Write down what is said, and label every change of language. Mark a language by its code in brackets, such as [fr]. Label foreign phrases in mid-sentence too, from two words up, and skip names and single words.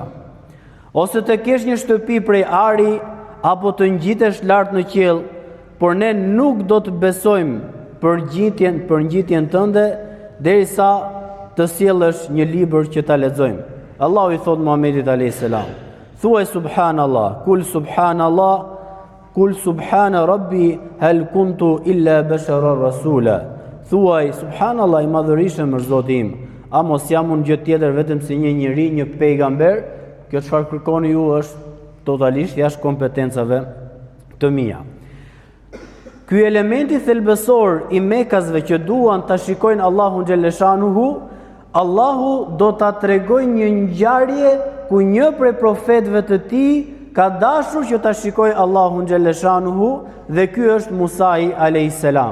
[sq] Ose të kesh një shtëpi prej ari, apo të ngjitesh lart në qiell, por ne nuk do të besojmë për ngjitjen tënde derisa të sjellësh një libër që ta lexojmë. [ar] Allahu [sq] i thot [ar] Muhamedit عليه السلام, thuaj subhanallah, قل سبحان ربي هل كنت إلا بشرا رسولا. [sq] Thuaj subhanallah, i madhërisëm është Zoti im, a mos jam unë gjë tjetër vetëm si një njeri, një pejgamber? Kjo çfarë kërkoni ju është totalisht jashtë kompetencave të mia. Ky elementi thelbësor i Mekasve që duan ta shikojnë Allahun Gjelleshanuhu, Allahu do ta tregojë një ngjarje ku një prej profetëve të tij ka dashur që ta shikojë Allahun Gjelleshanuhu, dhe ky është Musai alayhis salam.